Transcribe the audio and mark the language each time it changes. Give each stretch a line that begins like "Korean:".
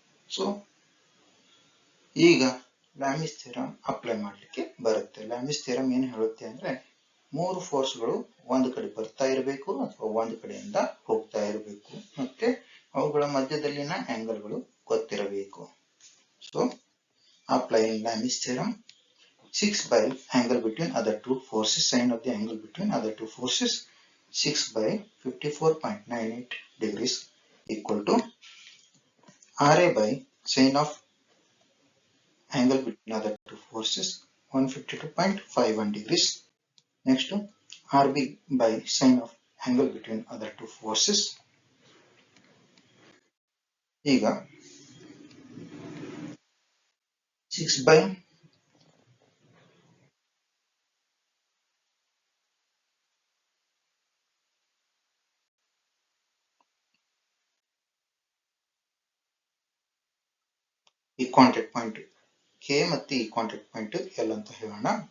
Kannada: So ಈಗ ಲ್ಯಾಮಿಸ್ theorem apply ಮಾಡಲಿಕ್ಕೆ ಬರುತ್ತೆ. ಲ್ಯಾಮಿಸ್ ಥಿಯರಂ ಏನು ಹೇಳುತ್ತೆ ಅಂದ್ರೆ, ಮೂರು ಫೋರ್ಸ್ಗಳು ಒಂದು ಕಡೆ ಬರ್ತಾ ಇರಬೇಕು ಅಥವಾ ಒಂದು ಕಡೆಯಿಂದ ಹೋಗ್ತಾ ಇರಬೇಕು, ಮತ್ತೆ ಅವುಗಳ ಮಧ್ಯದಲ್ಲಿನ ಆಂಗಲ್ಗಳು ಗೊತ್ತಿರಬೇಕು.
English: So applying Lami's theorem, 6 by angle between other two forces, sine of the angle between other two forces, 6 by 54.98 degrees equal to RA by sine of angle between other two forces, 152.51 degrees. Next, RB by sine of angle between other two forces.
Kannada: ಈಗ 6 by ಈ contact point K ಮತ್ತು ಈ contact point L ಅಂತ ಹೇಳೋಣ.